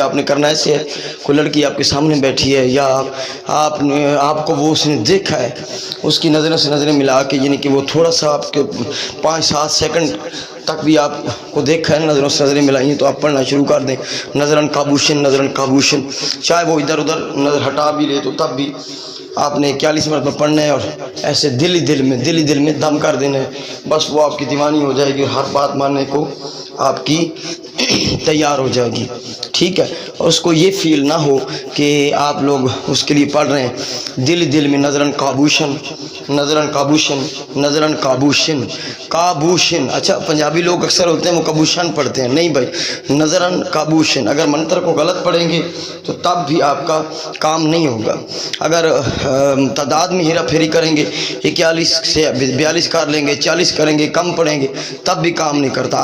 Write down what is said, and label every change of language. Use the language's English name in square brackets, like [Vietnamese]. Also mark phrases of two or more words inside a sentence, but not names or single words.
[Urdu] آپ نے کرنا ایسے ہے، کوئی لڑکی آپ کے سامنے بیٹھی ہے یا آپ کو وہ اس نے دیکھا ہے، اس کی نظروں سے نظریں ملا کے، یعنی کہ وہ تھوڑا سا آپ کے 5-7 سیکنڈ تک بھی آپ کو دیکھا ہے، نظروں سے نظریں ملائیں تو آپ پڑھنا شروع کر دیں نظرن کابوشن، نظرن کابوشن۔ چاہے وہ ادھر ادھر نظر ہٹا بھی لے تو تب بھی آپ نے 41 مرتبہ پڑھنا ہے، اور ایسے دل میں دم کر دینا ہے، بس وہ آپ کی دیوانی ہو جائے گی، ہر بات ماننے کو آپ کی تیار ہو جائے گی۔ ٹھیک ہے، اور اس کو یہ فیل نہ ہو کہ آپ لوگ اس کے لیے پڑھ رہے ہیں، دل میں نظرن کابوشن، نظرن کابوشن، نظرن کابوشن، کابوشن۔ اچھا، پنجابی لوگ اکثر ہوتے ہیں وہ کابوشن پڑھتے ہیں، نہیں بھائی، نظرن کابوشن۔ اگر منتر کو غلط پڑھیں گے تو تب بھی آپ کا کام نہیں ہوگا۔ اگر تعداد میں ہیرا پھیری کریں گے، 41 سے 42 کر لیں گے، 40 کریں گے، کم پڑھیں گے، تب بھی کام نہیں کرتا۔